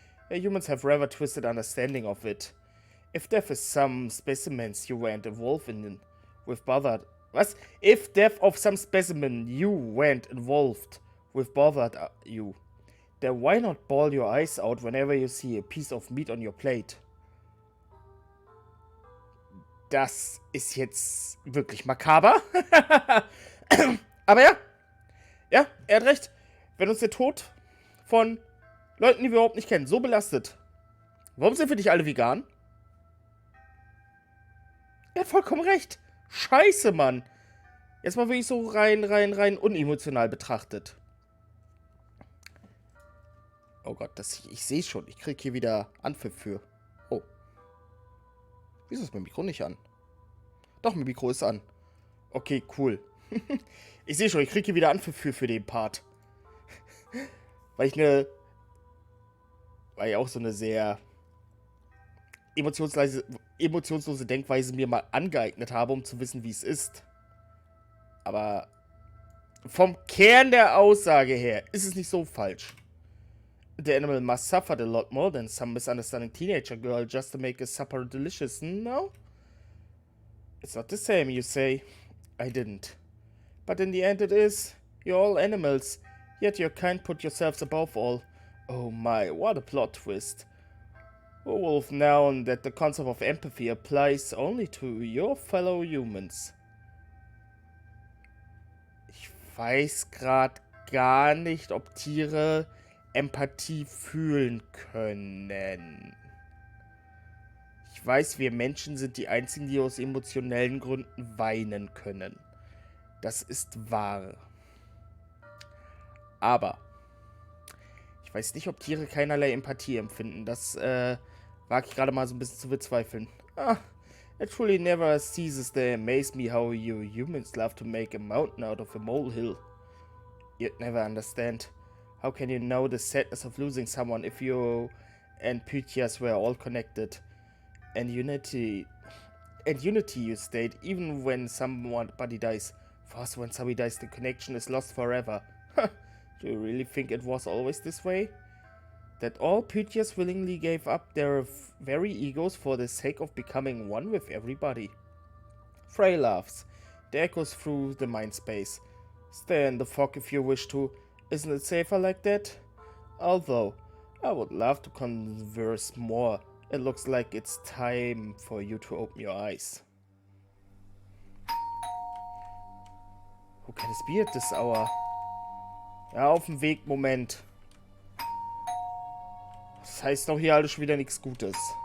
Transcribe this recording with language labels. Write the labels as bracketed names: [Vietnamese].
[English] Humans have rather twisted understanding of it. If death is some specimens you went involved in with bothered... Was? If death of some specimen you went involved with bothered you, then why not bawl your eyes out whenever you see a piece of meat on your plate? [German] Das ist jetzt wirklich makaber. Aber ja, er hat recht. Wenn uns der Tod von Leuten, die wir überhaupt nicht kennen, so belastet, warum sind wir nicht alle vegan? Er hat vollkommen recht. Scheiße, Mann. Jetzt mal wirklich so rein unemotional betrachtet. Oh Gott, ich sehe schon. Ich kriege hier wieder Anpfiff für. Oh. Wieso ist mein Mikro nicht an? Doch, mein Mikro ist an. Okay, cool. Ich sehe schon, ich kriege hier wieder Anpfiff für den Part. Weil ich auch so eine sehr emotionslose Denkweise mir mal angeeignet habe, um zu wissen, wie es ist. Aber vom Kern der Aussage her ist es nicht so falsch. [English] The animal must suffer a lot more than some misunderstanding teenager girl just to make a supper delicious, no? It's not the same, you say. I didn't. But in the end it is. You're all animals, yet your kind put yourselves above all. Oh my, what a plot twist. Who would have known that the concept of empathy applies only to your fellow humans? [German] Ich weiß gerade gar nicht, ob Tiere Empathie fühlen können. Ich weiß, wir Menschen sind die einzigen, die aus emotionellen Gründen weinen können. Das ist wahr. Aber ich weiß nicht, ob Tiere keinerlei Empathie empfinden. Das wage ich gerade mal so ein bisschen zu bezweifeln. [English] It truly never ceases to amaze me how you humans love to make a mountain out of a molehill. You'd never understand. How can you know the sadness of losing someone if you and Pythias were all connected? And unity you state, even when somebody dies. For us, when somebody dies, the connection is lost forever. Do you really think it was always this way? That all Pythias willingly gave up their very egos for the sake of becoming one with everybody? Frey laughs. The echoes through the mind space. Stay in the fog if you wish to. Isn't it safer like that? Although, I would love to converse more. It looks like it's time for you to open your eyes. Who can this be at this hour? [German] Ja, auf dem Weg, Moment. Das heißt doch hier alles schon wieder nichts Gutes.